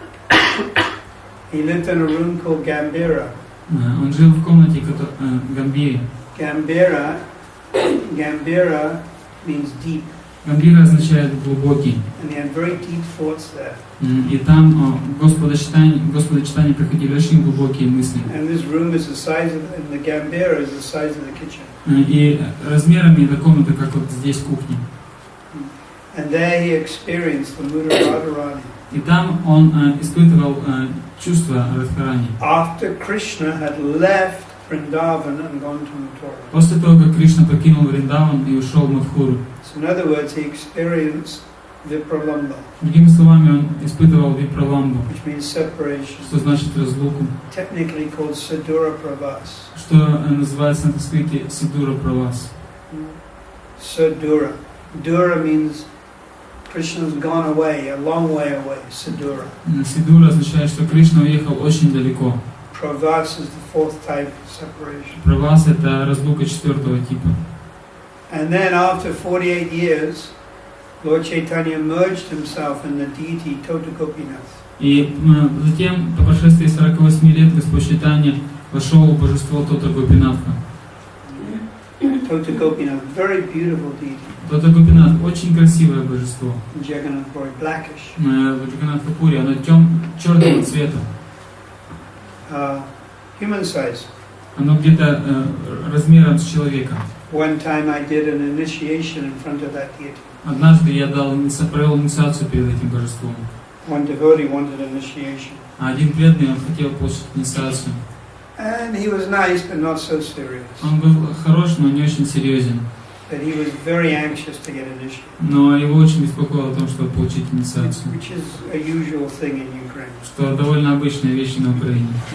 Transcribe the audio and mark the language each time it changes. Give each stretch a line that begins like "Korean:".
English: He lived in a room called Gambhira.
Russian: Он жил в комнате Гамбире.
English: Gambhira means deep.
Russian: Гамбира означает глубокий.
English: And he had very deep thoughts there.
Russian: И там Господа Чайтаньи приходили очень глубокие мысли.
English: And this room is the size of, and the Gambhira is the size of the kitchen.
Russian: И размерами эта комната, как вот здесь кухня.
English: And there he experienced the mood of Radharani.
Russian: И там он испытывал чувства Радхарани.
English: After Krishna had left Vrindavan and gone to Mathura.
Russian: После того, как Кришна покинул Вриндаван и ушел в Мадхуру.
English: So in other words, he experienced Vipralambha,
Russian: Другими словами, он испытывал випраламбу,
English: which means separation.
Russian: что значит разлуку,
English: Technically called Sadura Pravas.
Russian: что называется на санскрите Сидура Правас.
Sanskrit: Sadura.
English: Dura means Krishna's gone away, a long way away.
Sanskrit: Sadura.
Russian: Сидура означает, что Кришна уехал очень далеко.
English: Pravas is the fourth type of separation.
Russian: Правас — это разлука 4-го типа.
English: And then after 48 years, Lord Chaitanya merged himself in the deity Tota Gopinath.
Russian: И затем, по прошествии 48 лет, Господь Чайтаньи вошел в божество Тота Гопинатха.
English: Tota Gopinath, very beautiful deity.
Russian: Тота Гопинатх — очень красивое божество.
English: In Jagannath Puri, blackish.
Russian: В Джаганнатх-Пури оно черного цвета.
English: Human size.
Russian: Оно где-то размером с человека.
English: One time I did an initiation in front of that deity.
Russian: Однажды я провел инициацию перед этим божеством.
English: One devotee wanted initiation.
Russian: А один преданный, он хотел получить инициацию.
English: And he was nice, but not so serious.
Russian: Он был хорош, но не очень серьезен.
English: But he was very anxious to get initiated.
Russian: Но его очень беспокоило о том, чтобы получить инициацию.
English: Which is a usual thing in Ukraine.
Russian: Что довольно обычная вещь на Украине.